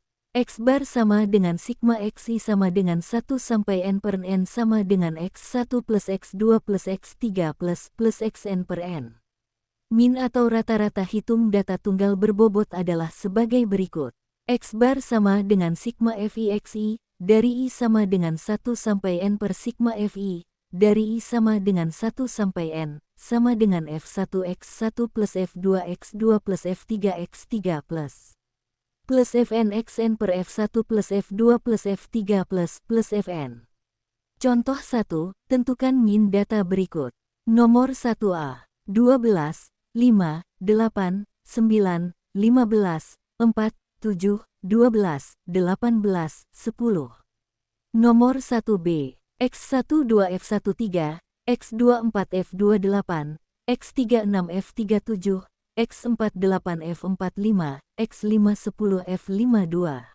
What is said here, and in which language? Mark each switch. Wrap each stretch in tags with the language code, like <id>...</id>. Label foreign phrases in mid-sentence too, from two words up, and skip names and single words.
<id>X bar sama dengan sigma xi sama dengan 1 sampai n per n sama dengan x1 plus x2 plus x3 plus xn per n. Min atau rata-rata hitung data tunggal berbobot adalah sebagai berikut. X bar sama dengan sigma fi xi, dari i sama dengan 1 sampai n per sigma fi, dari i sama dengan 1 sampai n, sama dengan f1 x1 plus f2 x2 plus f3 x3 plus fn xn per f1 plus f2 plus f3 plus fn. Contoh 1, tentukan min data berikut. Nomor 1A, 12, 5, 8, 9, 15, 4, 7, 12, 18, 10. Nomor 1B, x1 2 f1 3, x2 4 f2 8, x3 6 f3 7, x4 8 f4 5, x5 10 f5 2.</id>